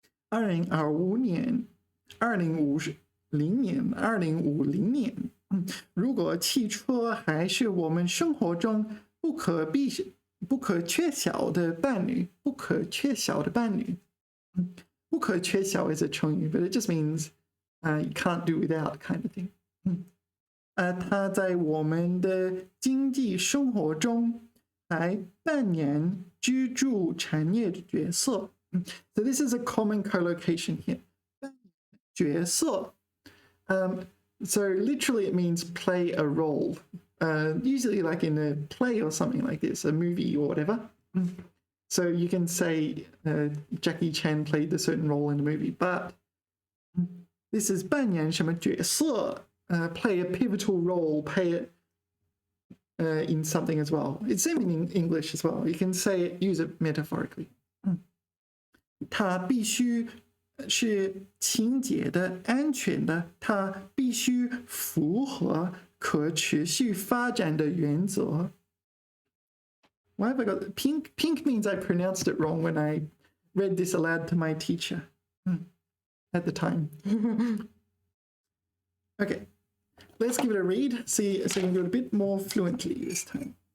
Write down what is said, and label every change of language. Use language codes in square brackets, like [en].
[zh] 2025年、2050年，如果汽车还是我们生活中不可缺少的伴侣，不可缺少 [en] is a 成语 but it just means you can't do without kind of thing. [zh] 它在我们的经济生活中还扮演支柱产业的角色。 [en] So this is a common collocation here. 角色 so literally it means play a role. usually like in a play or something like this, a movie or whatever. So you can say Jackie Chan played a certain role in the movie, but this is [zh] 扮演什么角色, [en] play a pivotal role, in something as well. It's same in English as well. You can say it, use it metaphorically. [zh] 它必须是清洁的、安全的，它必须符合可持续发展的原则。 [en] Why have I got pink? Pink means I pronounced it wrong when I read this aloud to my teacher at the time. Okay, let's give it a read. See if we can do it a bit more fluently this time.